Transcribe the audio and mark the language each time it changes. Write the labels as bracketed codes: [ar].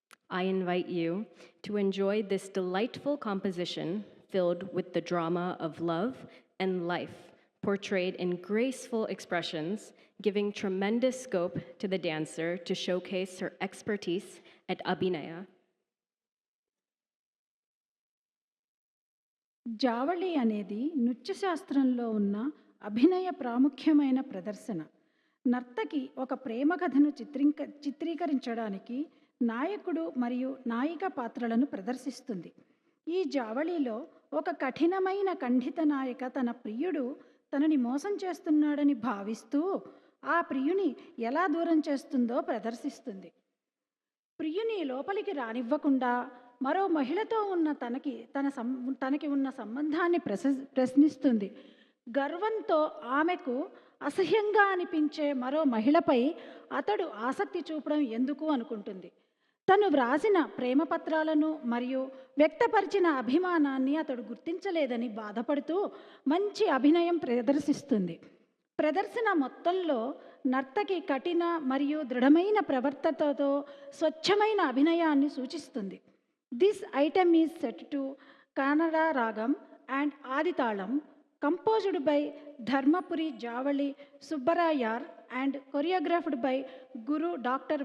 [en] I invite you to enjoy this delightful composition filled with the drama of love and life, portrayed in graceful expressions, giving tremendous scope to the dancer to showcase her expertise at abhinaya. [te] Javali అనేది నృత్యశాస్త్రంలో ఉన్న అభినయ ప్రాముఖ్యమైన ప్రదర్శన. నర్తకి ఒక ప్రేమ కథను చిత్రీకరించడానికి నాయకుడు మరియు నాయిక పాత్రలను ప్రదర్శిస్తుంది. ఈ జావళిలో ఒక కఠినమైన ఖండిత నాయక తన ప్రియుడు తనని మోసం చేస్తున్నాడని భావిస్తూ ఆ ప్రియుని ఎలా దూరం చేస్తుందో ప్రదర్శిస్తుంది. ప్రియుని లోపలికి రానివ్వకుండా మరో మహిళతో ఉన్న తనకి ఉన్న సంబంధాన్ని ప్రశ్నిస్తుంది. గర్వంతో ఆమెకు అసహ్యంగా అనిపించే మరో మహిళపై అతడు ఆసక్తి చూపడం ఎందుకు అనుకుంటుంది. తను వ్రాసిన ప్రేమ పత్రాలను మరియు వ్యక్తపరిచిన అభిమానాన్ని అతడు గుర్తించలేదని బాధపడుతూ మంచి అభినయం ప్రదర్శిస్తుంది. ప్రదర్శన మొత్తంలో నర్తకి కఠిన మరియు దృఢమైన ప్రవర్తనతో స్వచ్ఛమైన అభినయాన్ని సూచిస్తుంది. [en] This item is set to Kannada ragam and Adi talam, composed by Dharmapuri Javali Subbarayar and choreographed by Guru Dr.